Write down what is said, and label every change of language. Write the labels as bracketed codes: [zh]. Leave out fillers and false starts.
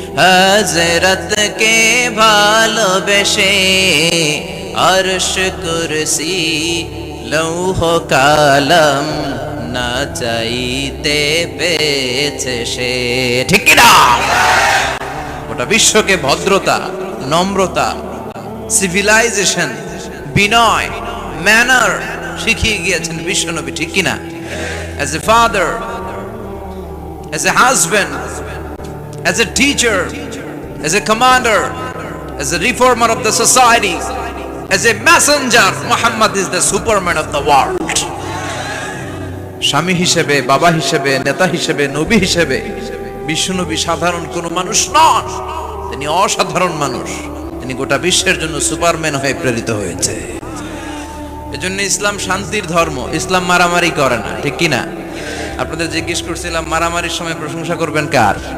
[bn] হযরতকে ভালোবেসে আরশ কুরসি লৌহ কালাম না চাইতে পেয়েছে সে। ঠিক কি না? গোটা বিশ্বকে ভদ্রতা, নম্রতা, সিভিলাইজেশন, বিনয়, ম্যানার শিখিয়ে গিয়েছেন বিশ্বনবী। ঠিক কি না? [en] As a father, as a husband, as a teacher, as a commander, as a reformer of the society, as a messenger, Muhammad is the superman of the world. [bn] স্বামী হিসেবে, বাবা হিসেবে, নেতা হিসেবে, নবী হিসেবে বিশ্বনবী সাধারণ কোন মানুষ নন, তিনি অসাধারণ মানুষ। তিনি গোটা বিশ্বের জন্য সুপারম্যান হয়ে প্রেরিত হয়েছে। এজন্য ইসলাম শান্তির ধর্ম। ইসলাম মারামারি করে না। ঠিক কি না? আপনাদের জিজ্ঞেস করছিলাম মারামারির সময় প্রশংসা করবেন কার?